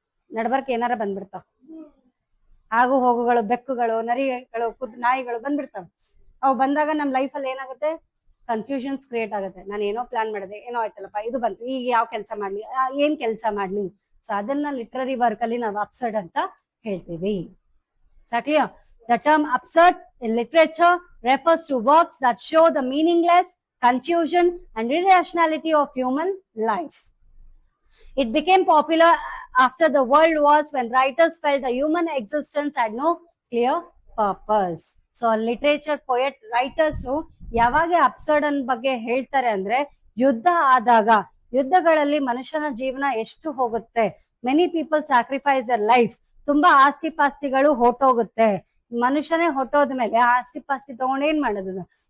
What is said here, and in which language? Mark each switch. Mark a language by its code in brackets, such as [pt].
[kn] ನಡ್ಬರ್ಕ್ ಏನಾರ ಬಂದ್ಬಿಡ್ತಾವ, ಆಗು ಹೋಗುಗಳು, ಬೆಕ್ಕುಗಳು, ನರಿಗಳು, ನಾಯಿಗಳು ಬಂದ್ಬಿಡ್ತಾವ. ಅವು ಬಂದಾಗ ನಮ್ ಲೈಫ್ ಅಲ್ಲಿ ಏನಾಗುತ್ತೆ, ಕನ್ಫ್ಯೂಷನ್ಸ್ ಕ್ರಿಯೇಟ್ ಆಗುತ್ತೆ. ನಾನು ಏನೋ ಪ್ಲಾನ್ ಮಾಡಿದೆ, ಏನೋ ಆಯ್ತಲ್ಲಪ್ಪ, ಇದು ಬಂತು, ಈಗ ಯಾವ ಕೆಲಸ ಮಾಡ್ಲಿ, ಏನ್ ಕೆಲಸ ಮಾಡ್ಲಿ. ಸೊ ಅದನ್ನ ಲಿಟ್ರರಿ ವರ್ಕ್ ಅಲ್ಲಿ ನಾವು ಅಬ್ಸರ್ಡ್ ಅಂತ ಹೇಳ್ತೀವಿ. [en] Clear? The term absurd in literature refers to works that show the meaningless, confusion and irrationality of human life. It became popular after the world wars when writers felt the human existence had no clear purpose. So literature poet writers [kn] ಯಾವಾಗ absurd ಅನ್ ಬಗ್ಗೆ ಹೇಳ್ತಾರೆ ಅಂದ್ರೆ, ಯುದ್ಧ ಆದಾಗ, ಯುದ್ಧಗಳಲ್ಲಿ ಮನುಷ್ಯನ ಜೀವನ ಎಷ್ಟು ಹೋಗುತ್ತೆ, [en] many people sacrifice their life, [kn] ತುಂಬಾ ಆಸ್ತಿ ಪಾಸ್ತಿಗಳು ಹೊಟ್ಟೋಗುತ್ತೆ. ಮನುಷ್ಯನೇ ಹೊಟ್ಟೋದ್ಮೇಲೆ ಆಸ್ತಿ ಪಾಸ್ತಿ ತಗೊಂಡ್ ಏನ್ ಮಾಡೋದು?